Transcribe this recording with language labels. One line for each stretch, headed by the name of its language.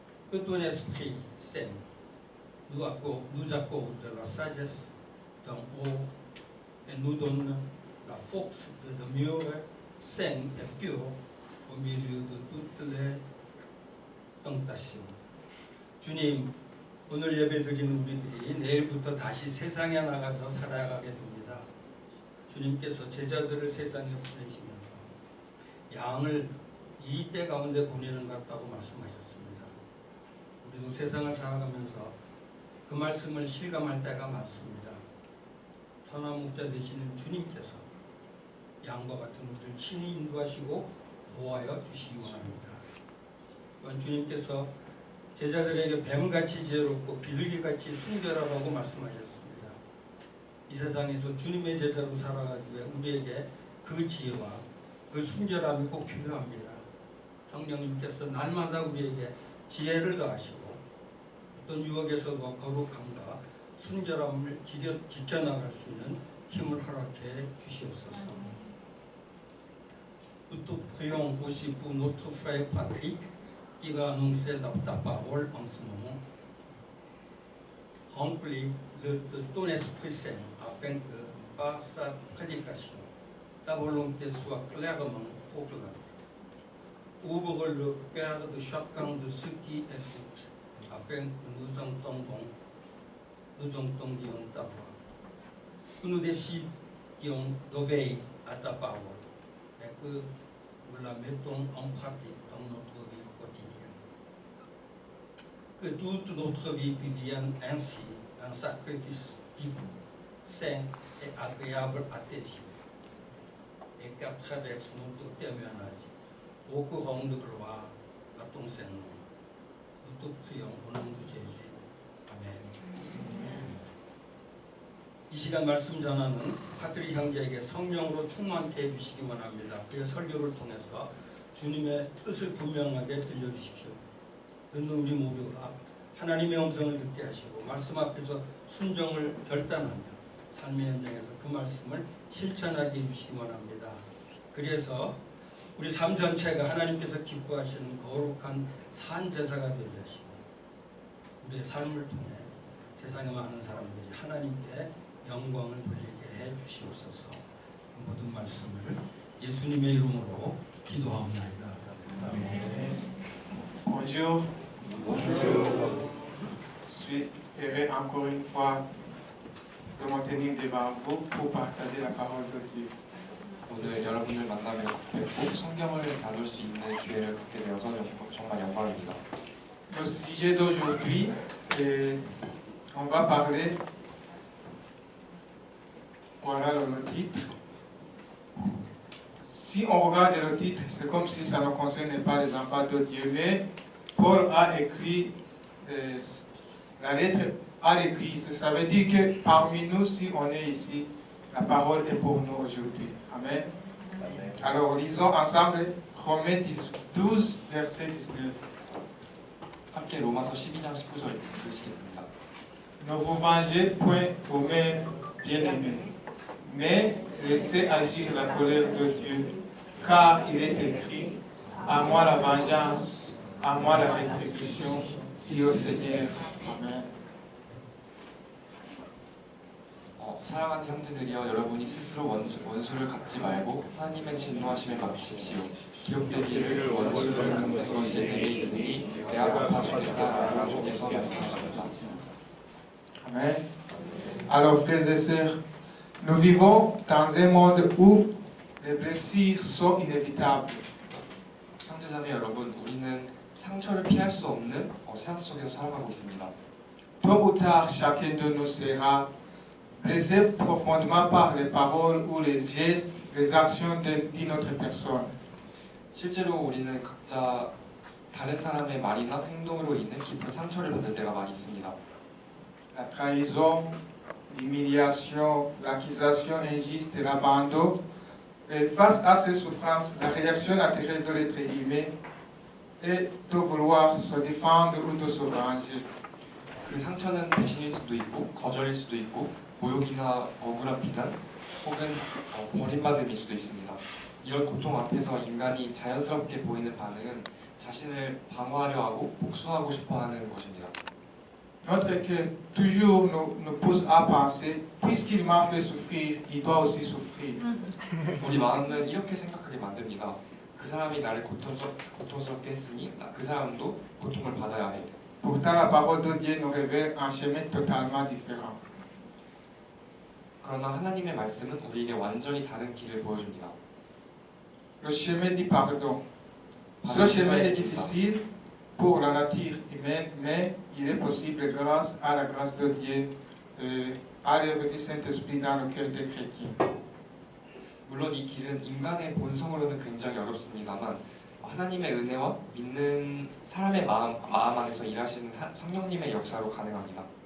French: Que ton Esprit Saint nous accorde la sagesse d'en haut et nous donne la force de demeurer sain et pur au milieu de toutes les tentations.
Korean: 주님, 오늘 예배드린 우리들이 내일부터 다시 세상에 나가서 살아가게 됩니다. 주님께서 제자들을 세상에 보내시면서 양을 이 때 가운데 보내는 것 같다고 말씀하셨습니다. 우리도 세상을 살아가면서 그 말씀을 실감할 때가 많습니다. 선한 목자 되시는 주님께서 양과 같은 우리를 친히 인도하시고 보호하여 주시기 원합니다. 또한 주님께서 제자들에게 뱀같이 지혜롭고 비둘기같이 순결하라고 말씀하셨습니다. 이 세상에서 주님의 제자로 살아가기 위해 우리에게 그 지혜와 그 순결함이 꼭 필요합니다. 성령님께서 날마다 우리에게 지혜를 더하시고 어떤 유혹에서도 거룩함과 순결함을 지켜나갈 수 있는 힘을 허락해 주시옵소서.
French: Nous te prions aussi pour notre frère Patrick qui va annoncer ta parole en ce moment. Remplis de ton Esprit Saint afin que par sa prédication, ta volonté soit clairement proclamée. Ouvre le cœur de chacun de ceux qui écoutent afin que nous entendions ta voix. Que nous décidions d'obéir à ta parole et que nous la mettons en pratique dans notre vie quotidienne. Que toute notre vie devienne ainsi un sacrifice vivant, saint et agréable à tes yeux, et qu'à travers notre témoignage, au courant de gloire à ton Saint-Nom. Nous te prions au nom de Jésus.
Korean: 아멘. 이 시간 말씀 전하는 파트리 형제에게 성령으로 충만케 해주시기 원합니다. 그의 설교를 통해서 주님의 뜻을 분명하게 들려주십시오. 듣는 우리 모두가 하나님의 음성을 듣게 하시고 말씀 앞에서 순종을 결단하며 삶의 현장에서 그 말씀을 실천하게 해주시기 원합니다. 그래서 우리 삶 전체가 하나님께서 기뻐하시는 거룩한 산제사가 되게 하시고 우리의 삶을 통해 세상의 많은 사람들이 하나님께 영광을 돌리게 해 주시옵소서. 모든 말씀을 예수님의 이름으로 기도하옵나이다. 아멘.
French: Bonjour. Bonjour. Je suis heureux encore une fois de me tenir devant vous pour partager la parole de Dieu.
Korean: 오늘 여러분을 만나며 뵙고 성경을 나눌 수 있는 기회를 갖게 되어서 정말 영광입니다.
French: Le sujet d'aujourd'hui, on va parler, voilà le titre. Si on regarde le titre, c'est comme si ça ne concernait pas les enfants de Dieu, mais Paul a écrit, la lettre à l'Église. Ça veut dire que parmi nous, si on est ici, la parole est pour nous aujourd'hui. Amen. Alors lisons ensemble Romains 12, verset 19.
Korean: 함께 로마서 12장 19절 읽으시겠습니다.
French: Ne vous vengez point, vos mères bien-aimées, mais laissez agir la colère de Dieu, car il est écrit, à moi la vengeance, à moi la rétribution, dit au Seigneur. Amen.
Korean: 사랑하는 형제들이여 여러분이 스스로 원수를 갚지 말고 하나님의 진노하심에 맡기십시오. 기록되기를 원수를 갚는 것이 내게 있으니 내가 갚아주겠다라고 주께서 말씀하십니다. Amen.
French: Alors frères et sœurs, nous vivons dans un monde où les blessures sont inévitables.
Korean: 형제자매 여러분, 우리는 상처를 피할 수 없는 세상 속에서 살아가고 있습니다.
French: Tôt ou tard, chacun de nous sera blessé profondément par les paroles ou les gestes, les actions d'une autre personne.
Korean: 실제로 우리는 각자 다른 사람의 말이나 행동으로 인해 깊은 상처를 받을 때가 많이 있습니다.
French: La trahison, l'humiliation, l'accusation injuste et l'abandon. Et face à ces souffrances, la réaction naturelle de l'être humain est de vouloir se défendre ou de se venger.
Korean: 그 상처는 배신일 수도 있고 거절일 수도 있고 모욕이나 억울한 비난 혹은 버림받음일 수도 있습니다. 이런 고통 앞에서 인간이 자연스럽게 보이는 반응은 자신을 방어하려 하고 복수하고 싶어 하는 것입니다.
French: Notre cœur toujours nous pousse à penser, puisqu'il m'a fait souffrir, il doit aussi souffrir.
Korean: 우리 마음은 이렇게 생각하게 만듭니다. 그 사람이 나를 고통스럽게 했으니 그 사람도 고통을 받아야 해.
French: Pourtant, la parole de Dieu nous révèle un chemin totalement différent.
Korean: 그러나 하나님의 말씀은 우리에게 완전히 다른 길을 보여줍니다.
French: Le chemin du pardon. Ce chemin est difficile pour la nature humaine, mais il est possible grâce à la grâce de Dieu, à l'œuvre du Saint-Esprit dans le cœur des chrétiens.
Korean: 물론 이 길은 인간의 본성으로는 굉장히 어렵습니다만 하나님의 은혜와 믿는 사람의 마음 안에서 일하시는 성령님의 역사로 가능합니다.